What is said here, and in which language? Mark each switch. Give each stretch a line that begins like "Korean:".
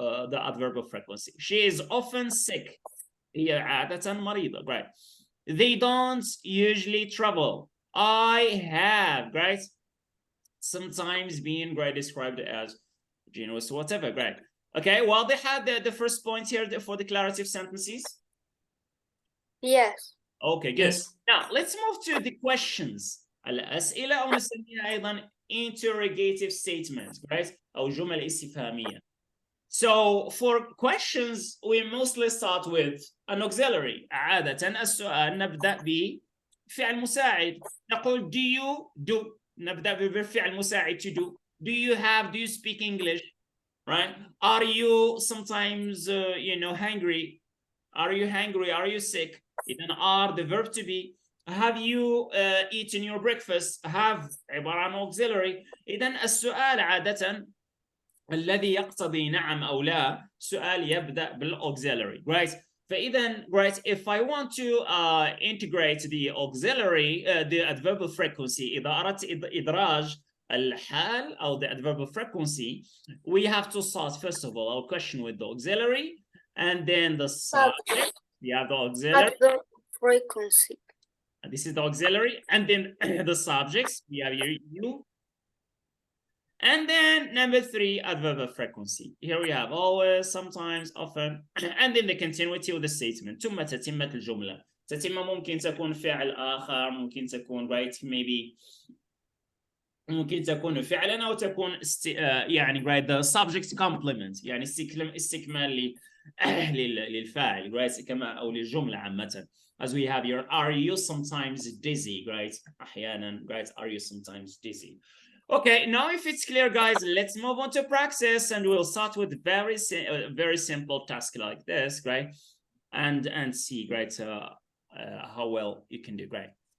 English: The adverb frequency. She is often sick.
Arabic: هي عادة مريضة, right?
English: They don't usually travel. I have, right? Sometimes being right described as generous, whatever, right? Okay, well, they had the first point here for declarative sentences. Yes. Okay, good. Yes. Now, let's move to the questions.
Arabic: الأسئلة أو نسميها أيضا
English: interrogative statements,
Arabic: right? أو جمل استفهامية.
English: So for questions, we mostly start with an auxiliary.
Arabic: عادة السؤال نبدأ بفعل مساعد. نقول
English: do you do.
Arabic: نبدأ بفعل مساعد to do.
English: Do you have, do you speak English? Right? Are you sometimes, hungry? Are you hungry? Are you sick? إذن are the verb to be. Have you eaten your breakfast?
Arabic: Have عبارة عن auxiliary. إذن السؤال عادة الذي يقتضي نعم أو لا سؤال يبدأ بالauxiliary, right?
English: فإذا, right, if I want to integrate the auxiliary, the adverbial frequency,
Arabic: إذا أردت إدراج الحال أو
English: the adverbial frequency, we have to start first of all our question with the auxiliary, and then the subject. We have the auxiliary. Adverb frequency. And this is the auxiliary, and then the subjects. We have here you. And then number 3, adverb frequency. Here we have always, sometimes, often, and then the continuity of the statement.
Arabic: ثم تتمة الجملة. تتمة ممكن تكون فعل آخر، ممكن تكون right, maybe ممكن تكون فعلا أو تكون يعني right,
English: the subject complement
Arabic: يعني استكمال للفاعل right, كما أو للجملة عامة.
English: As we have here, are you sometimes dizzy, right? أحيانا, right? Are you sometimes dizzy? Okay, now if it's clear, guys, let's move on to practice, and we'll start with very simple task like this, right? And see, right, how well you can do, right?